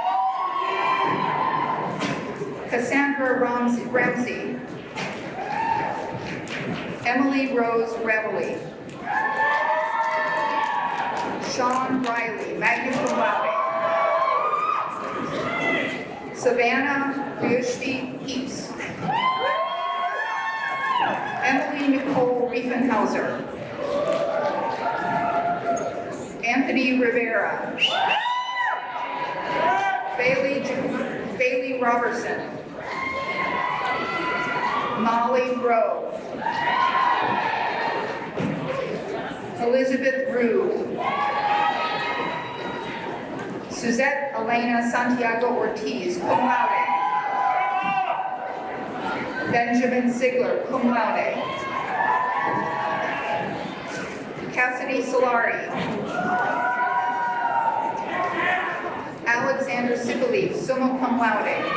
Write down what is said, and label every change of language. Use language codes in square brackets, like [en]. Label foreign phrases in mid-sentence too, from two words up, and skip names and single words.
[en] Cassandra Ramsey. Emily Rose Reveley. Sean Riley, [la] magna cum laude. [en] Savannah Ryushti Heaps. Emily Nicole Riefenhauser. Anthony Rivera. Bailey Robertson. Molly Rowe. Elizabeth Rue. Suzette Elena Santiago Ortiz, [la] cum laude. [en] Benjamin Ziegler, [la] cum laude. [en] Cassidy Solari. Alexander Sibeli, [la] summa cum laude.